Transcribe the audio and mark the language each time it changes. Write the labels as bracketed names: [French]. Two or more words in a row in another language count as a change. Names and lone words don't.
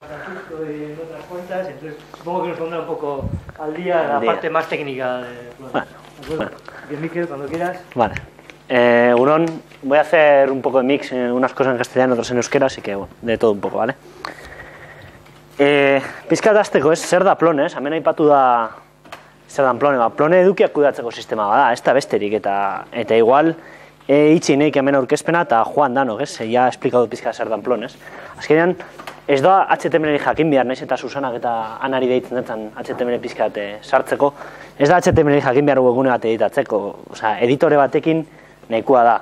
[Spanish] Francisco y en otras cuentas, entonces supongo que nos pondrá un poco al día la parte más técnica de Plone. Bueno. Bien, Miquel, cuando quieras. Vale. Urón, voy a hacer un poco de mix, unas cosas en castellano, otras en euskera, así que bueno, de todo un poco, ¿vale? [Basque] Pizkat hasteko, zer da Plone, hemen aipatu da zer dan Plone, Plone edukiak kudeatzeko sistema bada, ez da besterik, eta igual itxi neik hemen aurkezpena eta joan danok, ja esplikatu pizkat zer dan Plone, azkenean ez da HTML jakin behar, naiz eta Susanak eta Anari deitzen detzen HTML pizkat sartzeko, ez da HTML jakin behar webgune bat editatzeko, osea, editore batekin nahikoa da.